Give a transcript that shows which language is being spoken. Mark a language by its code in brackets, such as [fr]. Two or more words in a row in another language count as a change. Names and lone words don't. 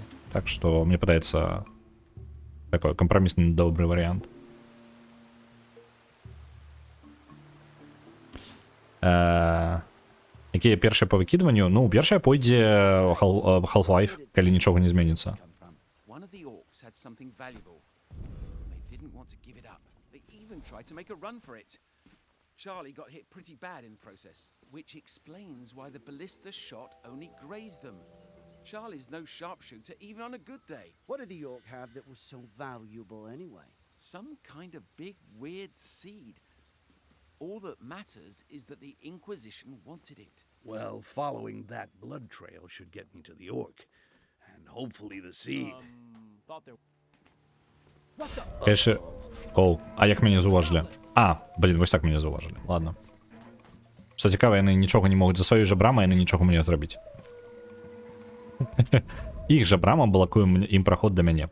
[be] Так што мне падаецца такой кампрамісны добры варыянт. Якія першыя па выкідванню? Ну, першая пойдзе Half-Life, калі нічога не зменіцца. [en] One of the orcs had something valuable. They didn't want to give it up. They even tried to make a run for it. Charlie got hit pretty bad in the process, which explains why the ballista shot only grazed them. Charlie's no sharpshooter even on a good day. What did the orc have that was so valuable anyway? Some kind of big, weird seed. All that matters is that the Inquisition wanted it. Well, following that blood trail should get me to the orc. And hopefully the seed. [be] Конечно. Оу, а як мяне заўважылі? Блін, вось так мяне заўважылі. Ладно. Што цікава, яны нічога не могуць за сваёй жа брамай, яны нічога мне зрабіць. Іх жа брама блакуе ім праход да мяне.